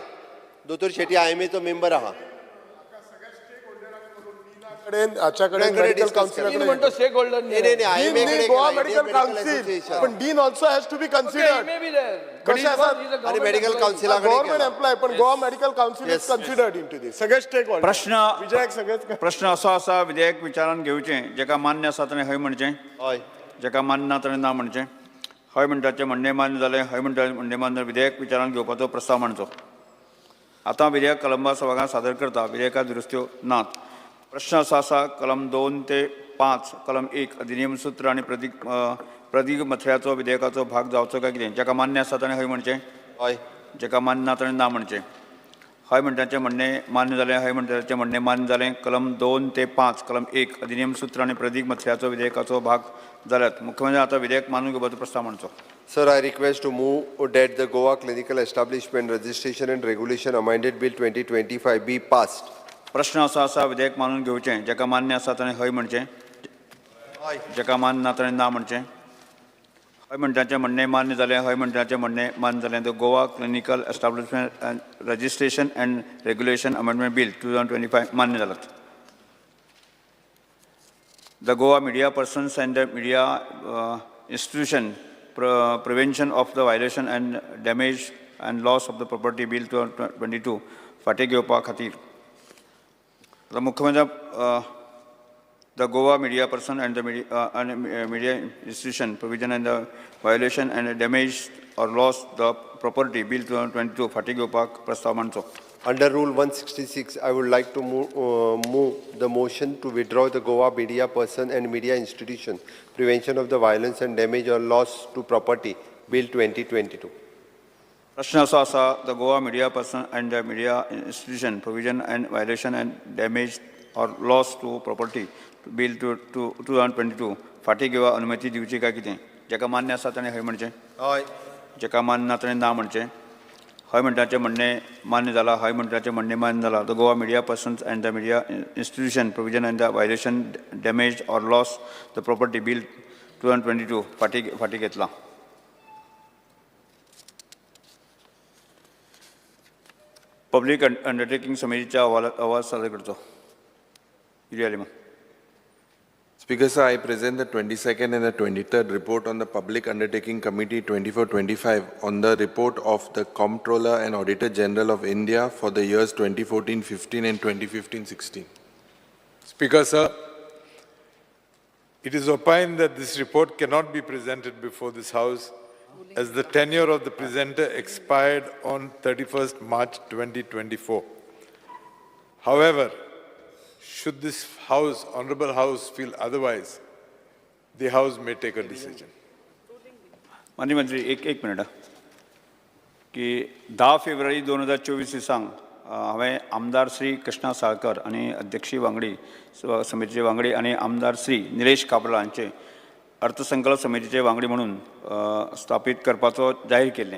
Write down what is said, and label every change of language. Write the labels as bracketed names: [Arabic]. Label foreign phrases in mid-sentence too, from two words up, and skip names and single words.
[Konkani] दोतोर शेट्टी आयएमएचो मेंबर आहा. [English] medical council म्हणतो stake holder गोवा मेडिकल काउन्सिल पण dean also has to be considered. [Konkani] आणि मेडिकल काउन्सिलाकडे [English] government employ पण Goa Medical Council is considered in to this. [Konkani] सगळे [English] stake holder. [Konkani] प्रश्न असो आसा विधेयक विचारान घेवचें. जेका मान्य आसा ताणें हय म्हणचें. हय. जेका मान्य ना ताणें ना म्हणचें. हय म्हणटाचें म्हणणें मान्य जालें. हय म्हणटाचें म्हणणें मान्य विधेयक विचारान घेवपाचो प्रस्ताव मांडचो. आतां विधेयक कलमा सभागृहात सादर करता. विधेयकात दुरुस्त्यो नात. प्रश्न असो आसा कलम 2 ते 5 कलम 1 अधिनियम सूत्र आनी प्रदीक मथळ्याचो विधेयकाचो भाग जावचो काय कितें. जेका मान्य आसा ताणें हय म्हणचें. हय. जेका मान्य ना ताणें ना म्हणचें. हय म्हणटाचें म्हणणें मान्य जालें. हय म्हणटाचें म्हणणें मान्य जालें. कलम 2 ते 5 कलम 1 अधिनियम सूत्र आनी प्रदीक मथळ्याचो विधेयकाचो भाग जाल्यात. मुख्यमंत्री आतां विधेयक मानून घेवपाचो प्रस्ताव मांडचो. [English] Sir, I request to move that the Goa Clinical Establishment Registration and Regulation Amended Bill 2025 be passed. [Konkani] प्रश्न असो आसा विधेयक मानून घेवचें. जेका मान्य आसा ताणें हय म्हणचें. जेका मान्य ना ताणें ना म्हणचें. हय म्हणटाचें म्हणणें मान्य जालें. हय म्हणटाचें म्हणणें मान्य जालें. द गोवा क्लिनिकल एस्टाब्लिशमेंट रजिस्ट्रेशन अँड रेग्युलेशन अमेंडमेंट बिल 2025 मान्य जालात. द गोवा मिडिया पर्सन्स अँड द मिडिया इंस्टिट्यूशन प्रिव्हेन्शन ऑफ द व्हायोलेशन अँड डॅमेज अँड लॉस ऑफ द प्रॉपर्टी बिल 2022 फाटीं घेवपा खातीर मुख्यमंत्री the Goa media person and the media institution provision and the violation and damage or loss the property bill 2022 फाटीं घेवपाक प्रस्ताव मांडचो. [English] Under Rule 166, I would like to move the motion to withdraw the Goa Media Person and Media Institution Prevention of the Violence and Damage or Loss to Property Bill 2022. [Konkani] प्रश्न असो आसा द गोवा मिडिया पर्सन एंड द मिडिया इंस्टिट्यूशन प्रोविजन एंड वायलेशन एंड डॅमेज ऑर लॉस टू प्रॉपर्टी बिल 2022 फाटीं घेवपाक अनुमती दिवची काय कितें? जेका मान्य आसा ताणें हय म्हणचें, हय. जेका मान्य ना ताणें ना म्हणचें. हय म्हणटाचें म्हणणें मान्य जालां, हय म्हणटाचें म्हणणें मान्य जालां. द गोवा मिडिया पर्सन्स एंड द मिडिया इंस्टिट्यूशन प्रोविजन एंड द वायलेशन डॅमेज ऑर लॉस द प्रॉपर्टी बिल 2022 फाटीं घेतलां. पब्लीक अंडरटेकिंग समितीच्या अहवाल सादर करचो. [English] Speaker, sir, I present the 22nd and the 23rd report on the Public Undertaking Committee 24-25 on the report of the Comptroller and Auditor General of India for the years 2014-15 and 2015-16. Speaker, sir, it is opined that this report cannot be presented before this House as the tenure of the presenter expired on 31st March 2024. However, should this House, Honourable House, feel otherwise, the House may take a decision. [Konkani] माननीय मंत्री एक मिनिट की 10 फेब्रुवारी 2024 दिसांक हांवें आमदार श्री कृष्णा साळकर आनी अध्यक्षी वांगडी समितीचे वांगडी आनी आमदार श्री निलेश काब्राल हांचे अर्थसंकल्प समितीचे वांगडी म्हणून स्थापीत करपाचो जाहीर केल्लें.